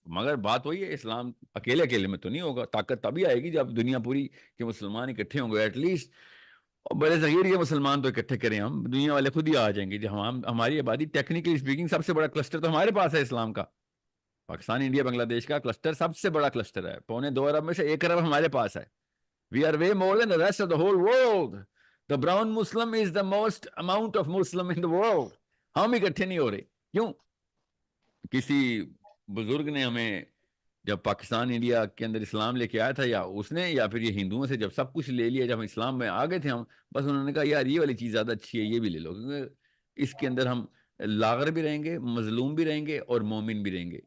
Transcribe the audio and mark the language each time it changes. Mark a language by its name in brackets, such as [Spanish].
[Urdu] مگر بات وہی ہے, اسلام اکیلے میں تو نہیں ہوگا. طاقت تبھی آئے گی جب دنیا پوری کے مسلمان اکٹھے ہوں گے. ایٹ لیسٹ بڑے صغیر کے مسلمان تو اکٹھے کریں, ہم دنیا والے خود ہی آ جائیں گے. جب ہماری آبادی ٹیکنیکلی اسپیکنگ سب سے بڑا کلسٹر تو ہمارے پاس ہے اسلام کا. پاکستان, انڈیا, بنگلہ دیش کا کلسٹر سب سے بڑا کلسٹر ہے. 2.25 ارب میں سے 1 ارب ہمارے پاس ہے. [English] We are way more than the rest of the whole world. The brown Muslim is the most amount of Muslim in the world. [Urdu] ہم اکٹھے نہیں ہو رہے. کیوں؟ کسی بزرگ نے ہمیں جب پاکستان انڈیا کے اندر اسلام لے کے آیا تھا, یا اس نے یا پھر یہ ہندوؤں سے جب سب کچھ لے لیا, جب ہم اسلام میں آ گئے تھے ہم, بس انہوں نے کہا یار یہ والی چیز زیادہ اچھی ہے, یہ بھی لے لو, کیونکہ اس کے اندر ہم لاغر بھی رہیں گے, مظلوم بھی رہیں گے, اور مومن بھی رہیں گے.